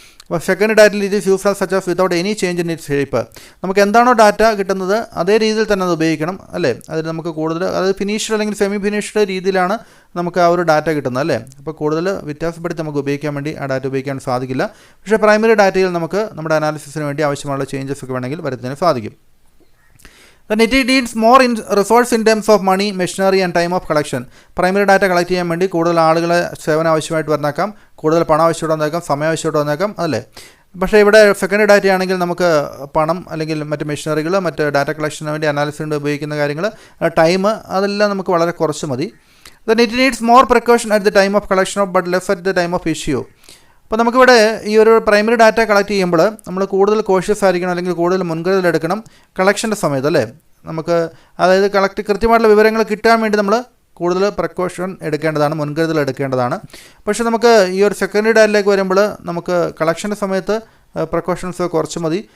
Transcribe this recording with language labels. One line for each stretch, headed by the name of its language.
Malayalam: അപ്പോൾ സെക്കൻഡറി ഡാറ്റയിൽ
English: It is used such as without any change in it shape.
Malayalam: നമുക്ക് എന്താണോ ഡാറ്റ കിട്ടുന്നത് അതേ രീതിയിൽ തന്നെ അത് ഉപയോഗിക്കണം, അല്ലേ. അതിൽ നമുക്ക് കൂടുതൽ അതായത് ഫിനിഷ്ഡ് അല്ലെങ്കിൽ സെമി ഫിനിഷ്ഡ് രീതിയിലാണ് നമുക്ക് ആ ഒരു ഡാറ്റ കിട്ടുന്നത്, അല്ലേ. അപ്പോൾ കൂടുതൽ വ്യത്യാസപ്പെടുത്തി നമുക്ക് ഉപയോഗിക്കാൻ വേണ്ടി ആ ഡാറ്റ ഉപയോഗിക്കാൻ സാധിക്കില്ല. പക്ഷേ പ്രൈമറി ഡാറ്റയിൽ നമുക്ക് നമ്മുടെ അനാലിസിസിന് വേണ്ടി ആവശ്യമുള്ള ചേഞ്ചസ് ഒക്കെ വേണമെങ്കിൽ വരുത്തുന്നതിന് സാധിക്കും.
English: Then it needs more resource in terms of money, machinery and time of collection.
Malayalam: Primary data collect ചെയ്യാൻ വേണ്ടി കൂടുതൽ ആളുകളെ സേവനം ആവശ്യമായിട്ട് വന്നേക്കാം, കൂടുതൽ പണം ആവശ്യമായിട്ട് വന്നേക്കാം, സമയം ആവശ്യമായിട്ട് വന്നേക്കാം, അല്ലേ. പക്ഷേ ഇവിടെ സെക്കൻഡറി ഡാറ്റ ആണെങ്കിൽ നമുക്ക് പണം അല്ലെങ്കിൽ മറ്റ് മെഷീനറികൾ, മറ്റ് ഡാറ്റ കളക്ഷന് വേണ്ടി അനാലിസിന് ഉപയോഗിക്കുന്ന കാര്യങ്ങൾ, ടൈം, അതെല്ലാം നമുക്ക് വളരെ കുറച്ച് മതി.
English: Then it needs more precaution at the time of collection of but less at the time of issue.
Malayalam: അപ്പോൾ നമുക്കിവിടെ ഈ ഒരു പ്രൈമറി ഡാറ്റ കളക്ട് ചെയ്യുമ്പോൾ നമ്മൾ കൂടുതൽ കോഷ്യസ് ആയിരിക്കണം, അല്ലെങ്കിൽ കൂടുതൽ മുൻകരുതലെടുക്കണം കളക്ഷൻ്റെ സമയത്ത്, അല്ലേ. നമുക്ക് അതായത് കൃത്യമായിട്ടുള്ള വിവരങ്ങൾ കിട്ടാൻ വേണ്ടി നമ്മൾ കൂടുതൽ പ്രിക്കോഷൻ എടുക്കേണ്ടതാണ്, മുൻകരുതൽ എടുക്കേണ്ടതാണ്. പക്ഷേ നമുക്ക് ഈ ഒരു സെക്കൻഡറി ഡാറ്റയിലേക്ക് വരുമ്പോൾ നമുക്ക് കളക്ഷൻ്റെ സമയത്ത് പ്രിക്കോഷൻസ് കുറച്ച് മതി.